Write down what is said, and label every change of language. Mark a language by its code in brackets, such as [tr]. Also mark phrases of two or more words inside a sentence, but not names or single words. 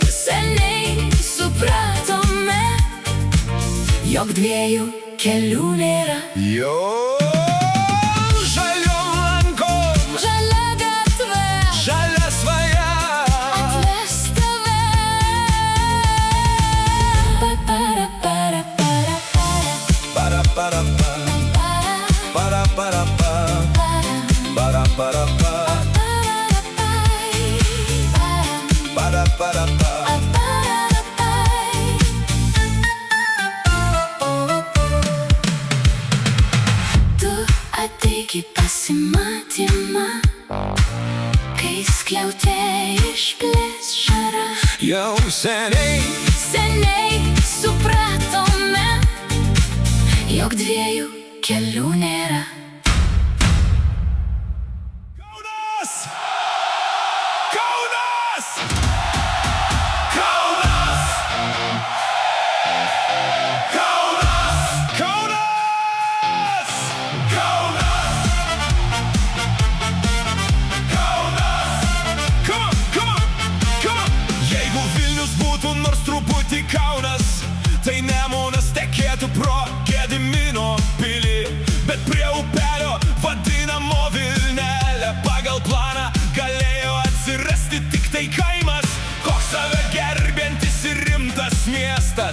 [lt] supratome, jog dviejų kelių nėra. jo žaliom lankom, Žalia gatve žalia svaja. atves tave. Para, para, para, Para, para, pa. Para, para, pa. Para, para, pa. Para, para, pa. Tu ateik į pasimatymą, kai skliaute išblės žara. Jau seniai supratome, jog dviejų kelių nėra. Kaunas! Kaunas! Kaunas! Kaunas! Kaunas! Kaunas! Kaunas! [en] Come on, come on, come on! [lt] Jeigu Vilnius būtų nors truputį Kaunas, tai Nemunas tekėtų pro Gedimino pilį, bet prie upelio vadinamo Vilnelė. Pagal planą galėjo atsirasti tik tai kaimas, koks save gerbiantis ir rimtas miestas.